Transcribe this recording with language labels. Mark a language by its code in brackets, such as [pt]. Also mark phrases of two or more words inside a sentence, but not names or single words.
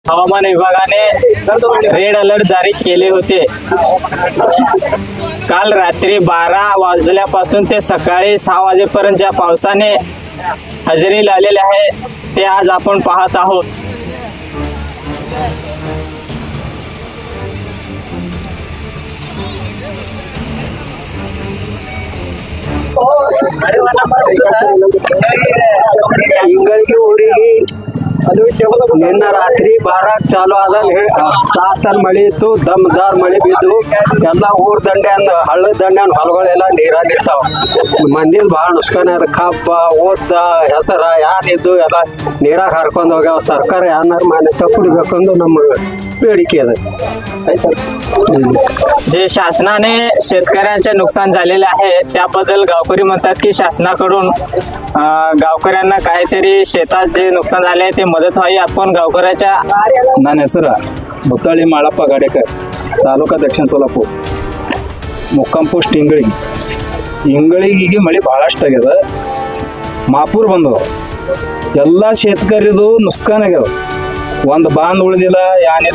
[mr] हवामान विभागाने रेड अलर्ट जारी केले होते। काल रात्री 12 वाजल्यापासून ते सकाळी 6 वाजेपर्यंत ज्या पावसाने हजेरी लावलेली आहे ते आज आपण पाहत आहोत। [kn] ಹಿಂಗಳಿಗೆ ಊರಿಗೆ ಅದು ನಿನ್ನ ರಾತ್ರಿ 12 ಚಾಲು ಆದ 7 ಮಳೆ ಇತ್ತು, ದಮ್ದಾರ್ ಮಳೆ ಬಿದ್ದು ಎಲ್ಲ ಊರ್ ದಂಡ್ಯಾನ್ ಹಳ್ಳ ದಂಡ್ಯಾನ್ ಹೊಲಗಳೆಲ್ಲ ನೀರಾಗ ಇರ್ತಾವ। ಮಂದಿನ ಭಾಳ ನುಸ್ಕಾನ ಅದ, ಕಬ್ಬ ಓದ್ದ ಹೆಸರ ಯಾರಿದ್ದು ಎಲ್ಲ ನೀರಾಗ ಹರ್ಕೊಂಡು ಹೋಗ್ಯಾವ। ಸರ್ಕಾರ ಯಾರನ್ನಾರ ಮಾನ್ಯತೆ ಕೊಡಬೇಕಂದು ನಮ್ಮ ಬೇಡಿಕೆ ಅದ। [mr] जे शासनाने शेतकऱ्यांचे नुकसान झालेले आहे त्याबद्दल गावकरी म्हणतात की शासनाकडून गावकऱ्यांना काहीतरी शेतात जे नुकसान झाले ते मदत व्हावी। आपण गावकऱ्याच्या [kn] ನನ್ನ ಹೆಸರು ಮುತ್ತಳ್ಳಿ ಮಾಳಪ್ಪ ಗಾಡೇಕರ್, ತಾಲೂಕಾ ದಕ್ಷಿಣ ಸೋಲಾಪುರ, ಮುಕ್ಕಾಂ ಪೋಸ್ಟ್ ಹಿಂಗಳಿಗೆ ಮಳೆ ಭಾಳಷ್ಟು ಆಗ್ಯದ। ಮಾಪೂರ್ ಬಂದವ ಎಲ್ಲ ಶೇತಕರಿದು ನುಸ್ಕಾನ್ ಆಗ್ಯದ, ಒಂದು ಬಾಂದ್ ಉಳಿದಿಲ್ಲ ಏನಿಲ್ಲ।